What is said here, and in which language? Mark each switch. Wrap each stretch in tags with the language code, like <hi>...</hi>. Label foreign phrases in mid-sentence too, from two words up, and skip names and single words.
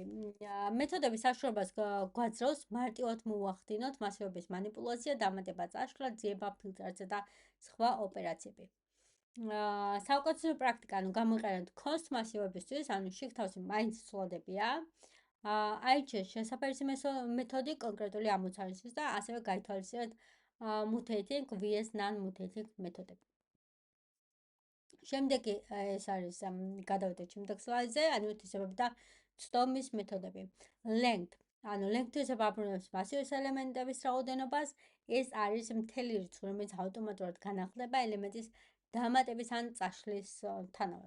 <ka>მეთოდების საშუალებას გვაძლევს მარტივად მოვახდინოთ მასივების მანიპულაცია, დამატება წაშლა, ძიება ფილტრაცია და სხვა ოპერაციები. საუკეთესო პრაქტიკა, ანუ გამოიყენოთ const მასივებისთვის, ანუ შიგთავსი მაინც ცვლადებია. აირჩიეთ შესაფერისი მეთოდი კონკრეტული ამოცანისთვის და ასევე გაითვალისწინეთ</ka> <en>mutating vs non-mutating</en> <ka>მეთოდები. შემდეგი ეს არის გადავიდეთ შემდეგ სლაიდზე, ანუ თვისებები და წვდომის მეთოდები. Length, ანუ length-ს აბრუნებს მასივის ელემენტების რაოდენობას, ეს არის მთელი რიცხვი, რომელიც ავტომატურად განახლდება ელემენტის დამატების ან წაშლისთანავე.</ka>